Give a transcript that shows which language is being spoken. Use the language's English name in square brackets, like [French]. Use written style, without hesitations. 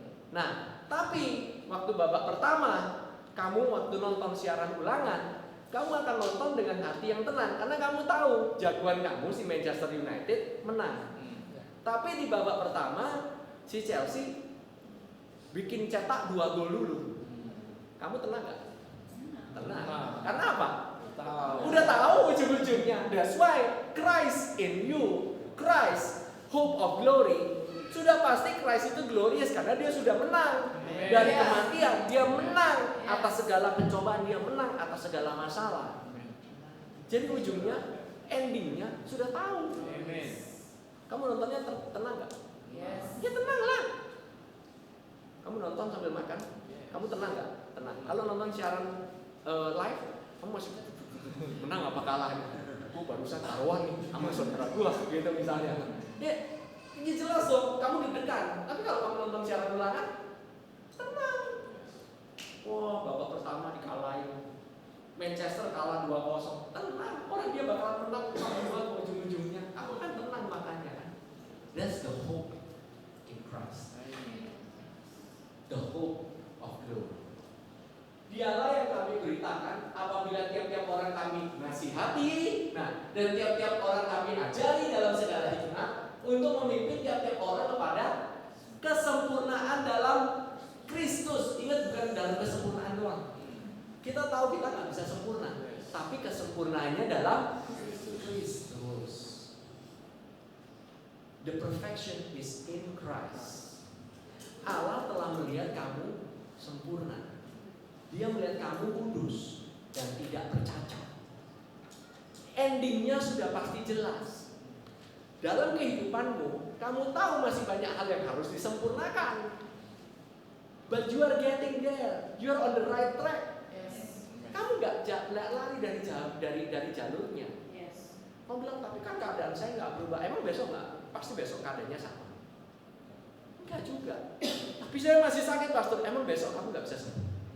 [Indonesian] Nah, tapi waktu babak pertama kamu waktu nonton siaran ulangan, kamu akan nonton dengan hati yang tenang karena kamu tahu jagoan kamu si Manchester United menang. Tapi di babak pertama si Chelsea bikin cetak 2 gol dulu. Kamu tenang gak? Tenang. Karena apa? Udah tahu ujung-ujungnya. [English] That's why Christ in you, Christ hope of glory. [Indonesian] Sudah pasti Christ itu glorious karena dia sudah menang dari kematian. Dia menang atas segala pencobaan, dia menang atas segala masalah. Jadi ujungnya, endingnya sudah tahu. Kamu nontonnya tenang gak? [English] Yes. [Indonesian] Ya tenang lah. Kamu nonton sambil makan, kamu tenang gak? Tenang. Kalau nonton siaran live, kamu masih menang apa kalah? Gue barusan taruhan nih sama saudara gue, gitu misalnya. Ya, ini jelas dong, kamu deg-degan. Tapi kalau kamu nonton siaran ulangan, tenang. Wah, babak pertama dikalahin, Manchester kalah 2-0. Tenang, orang dia bakalan menang sama dua ke ujung-ujungnya. Kamu kan tenang makanya kan. [English] That's the hope in Christ. The hope of glory. [Indonesian] Dialah yang kami beritakan apabila tiap-tiap orang kami nasihati, nah, dan tiap-tiap orang kami ajari dalam segala hikmah untuk memimpin tiap-tiap orang kepada kesempurnaan dalam Kristus. Ingat, bukan dalam kesempurnaan doang. Kita tahu kita nggak bisa sempurna, tapi kesempurnaannya dalam Kristus. [English] The perfection is in Christ. [Indonesian] Allah telah melihat kamu sempurna. Dia melihat kamu kudus dan tidak bercacat. Endingnya sudah pasti jelas. Dalam kehidupanmu, kamu tahu masih banyak hal yang harus disempurnakan. [English] But you are getting there. You are on the right track. Yes. [Indonesian] Kamu nggak lari dari jalurnya. [English] Yes. [Indonesian] Kamu bilang, tapi kan keadaan saya nggak berubah. Emang besok nggak? Pasti besok keadaannya sama. Enggak juga. Tapi saya masih sakit, pastor. Emang besok kamu nggak bisa sembuh?